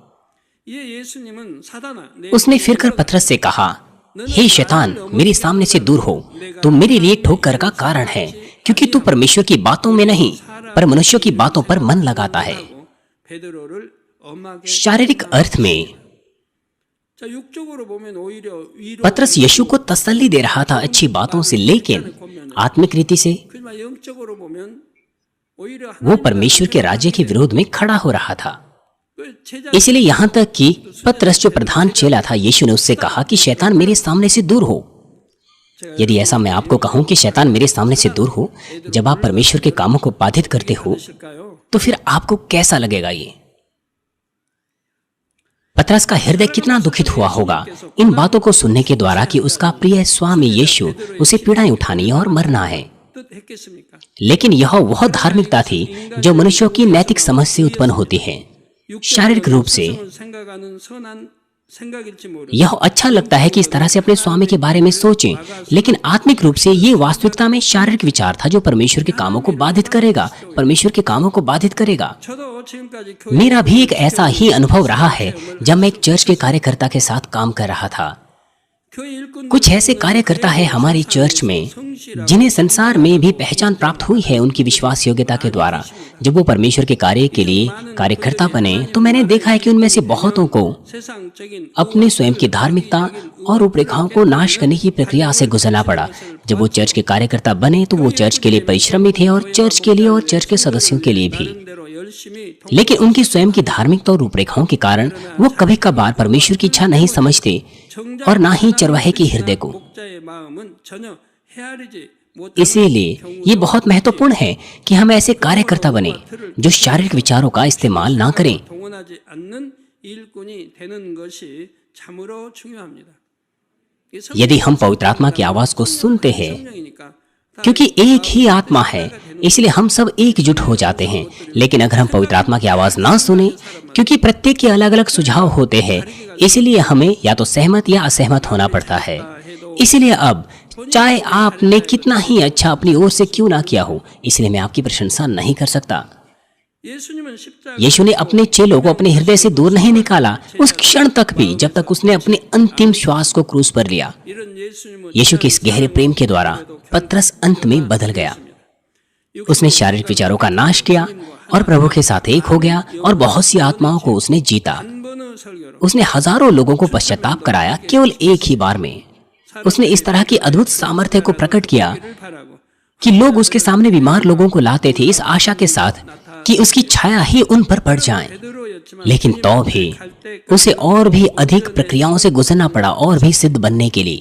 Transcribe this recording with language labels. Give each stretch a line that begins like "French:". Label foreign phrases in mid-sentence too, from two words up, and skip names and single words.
Hindi: उसने फिरकर पतरस से कहा, हे शैतान, मेरे सामने से दूर हो, तू मेरे लिए ठोकर का कारण है, क्योंकि तू परमेश्वर की बातों में नहीं पर मनुष्यों की बातों पर मन लगाता है। शारीरिक अर्थ में
Korean: 자, 육적으로 보면 오히려 위로
Hindi: पतरस यीशु को तसल्ली दे रहा था अच्छी बातों से, लेकिन आत्मिक रीति से
Korean: 그지만 영적으로 보면 오히려
Hindi: वो परमेश्वर के राज्य के विरोध में खड़ा हो रहा था।
Korean: 그 제자
Hindi: इसलिए यहाँ तक कि पतरस जो प्रधान चेला था, यीशु ने उससे कहा कि शैतान मेरे सामने से दूर हो। यदि ऐसा मैं आपको कहूं कि शैतान मेरे सामने से दूर हो, जब आप परमेश्वर के कामों को बाधित करते हो,
Korean: 있을까요?
Hindi: तो फिर आपको कैसा लगेगा ये? पतरस का हृदय कितना दुखित हुआ होगा इन बातों को सुनने के द्वारा कि उसका प्रिय स्वामी यीशु उसे पीड़ाएं उठानी और मरना है।
Korean: 뜻했겠습니까?
Hindi: लेकिन यह वह धार्मिकता थी जो मनुष्यों की नैतिक समझ से उत्पन्न होती है। शारीरिक रूप से
Korean: 생각하는 선한 생각일지 모르.
Hindi: यह अच्छा लगता है कि इस तरह से अपने स्वामी के बारे में सोचें, लेकिन आत्मिक रूप से ये वास्तविकता में शारीरिक विचार था जो परमेश्वर के कामों को बाधित करेगा, परमेश्वर के कामों को बाधित करेगा।
Korean: 저도 지금까지
Hindi: मेरा भी एक ऐसा ही अनुभव रहा है जब मैं एक चर्च के कार्यकर्ता के साथ काम कर रहा था।
Korean: 교회 일꾼
Hindi: कुछ ऐसे कार्यकर्ता है हमारी चर्च में जिन्हें संसार में भी पहचान प्राप्त हुई है उनकी विश्वास योग्यता के द्वारा। जब वो परमेश्वर के कार्य के लिए कार्यकर्ता बने तो मैंने देखा है कि उनमें से बहुतों को
Korean: 세상적인
Hindi: अपने स्वयं की धार्मिकता और रूपरेखाओं को नाश करने की प्रक्रिया से गुजरना पड़ा। जब वो चर्च के कार्यकर्ता बने तो वो चर्च के लिए परिश्रमी थे और चर्च के लिए और चर्च के सदस्यों के लिए भी।
Korean: 대로 열심히
Hindi: लेकिन उनकी स्वयं की धार्मिकता और रूपरेखाओं के कारण वो कभी कभार परमेश्वर की इच्छा नहीं समझते और ना ही चरवाहे के हृदय को।
Korean: 목자의 마음은 전혀 헤아리지 못하는
Hindi: इसीलिए ये बहुत महत्वपूर्ण है कि हम ऐसे कार्यकर्ता बने जो शारीरिक विचारों का इस्तेमाल ना करें।
Korean: 동원하지 않는 일꾼이 되는 것이 참으로 중요합니다. 이
Hindi: यदि हम पवित्र आत्मा की आवाज को सुनते हैं,
Korean: 성령이니까
Hindi: क्योंकि एक ही आत्मा है इसलिए हम सब एकजुट हो जाते हैं। लेकिन अगर हम पवित्र आत्मा की आवाज ना सुने, क्योंकि प्रत्येक के अलग अलग सुझाव होते हैं, इसलिए हमें या तो सहमत या असहमत होना पड़ता है। इसलिए अब चाहे आपने कितना ही अच्छा अपनी ओर से क्यों ना किया हो, इसलिए मैं आपकी प्रशंसा नहीं कर सकता।
Korean: 예수님은 십자가
Hindi: यीशु ने अपने चेलों को अपने हृदय से दूर नहीं निकाला उस क्षण तक भी जब तक उसने अपने अंतिम श्वास को क्रूस पर लिया।
Korean: 이런 예수님은
Hindi: यीशु के इस गहरे प्रेम के द्वारा पतरस अंत में बदल गया। उसने शारीरिक विचारों का नाश किया और प्रभु के साथ एक हो गया और बहुत सी आत्माओं को उसने जीता।
Korean: 한 번의 설교로
Hindi: उसने हजारों लोगों को पश्चाताप कराया केवल एक ही बार में। उसने इस तरह की अद्भुत सामर्थ्य को प्रकट किया
Korean: 바라고
Hindi: कि लोग उसके सामने बीमार लोगों को लाते थे इस आशा के साथ कि उसकी छाया ही उन पर पड़ जाए।
Korean: 베드로였지만
Hindi: लेकिन तो भी उसे और भी अधिक प्रक्रियाओं से गुजरना पड़ा और भी सिद्ध बनने के लिए।